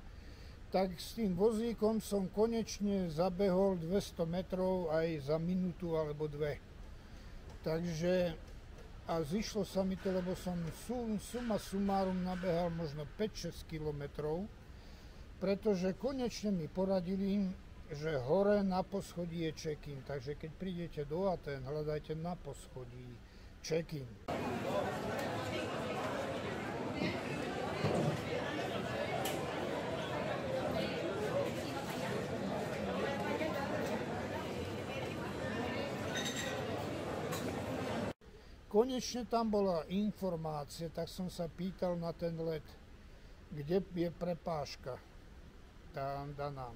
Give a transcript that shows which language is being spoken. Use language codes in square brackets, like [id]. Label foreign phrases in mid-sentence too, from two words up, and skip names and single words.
[sk] Tak s tým vozíkom som konečne zabehol 200 metrov aj za minútu alebo 2. Takže a zišlo sa mi to, lebo som suma sumárum nabehal možno 5-6 kilometrov, pretože konečne mi poradili, že hore na poschodí je check-in, takže keď prídete do Atén, hľadajte na poschodí check-in. Konečne tam bola informácia, tak som sa pýtal na ten let, kde je prepážka tá daná.